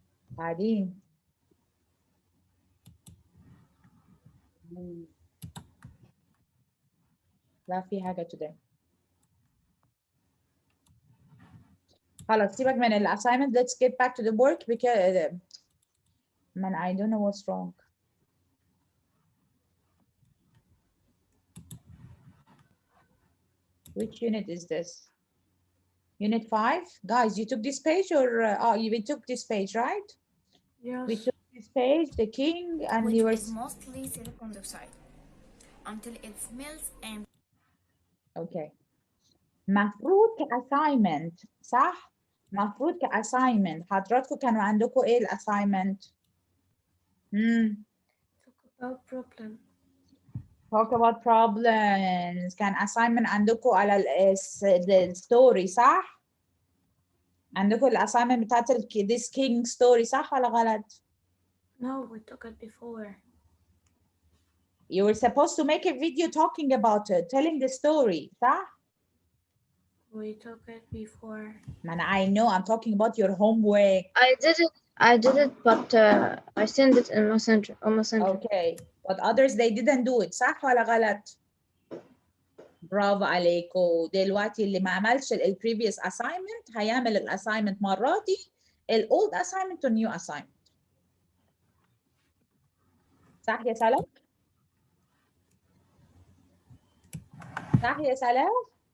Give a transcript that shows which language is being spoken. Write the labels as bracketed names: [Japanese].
[Arabic] بعدين لا في حاجة today. خلاص سيبك من ال assignment. [English] Let's get back to the work because man, I don't know what's wrong. Which unit is this? Unit 5? Guys, you took this page or oh, we took this page, right? Yes. We took this page, the king, and which you were is mostly silicon dioxide until it melts and okay. [Arabic] مفروض كassignment صح؟ مفروض كassignment حضراتكم كانوا عندكم ايه الassignment؟ [English] Talk about problem. Talk about problems. [Arabic] كان assignment عندكم على الستوري صح؟ عندكم الassignment بتاعت [English] this king story [Arabic] صح ولا غلط؟ [English] No, we took it before. You were supposed to make a video talking about it, telling the story صح؟ We took it before. Man, I know I'm talking about your homework. I did it, but I sent it in Messenger. On Messenger. Okay. But others they didn't do it [Arabic] صح ولا غلط؟ برافو عليكم. دلوقتي اللي ما عملش ال previous assignment هيعمل ال assignment مرة دي ال [English] old assignment to new assignment. [Arabic] صح يا سلام؟ صح يا سلام؟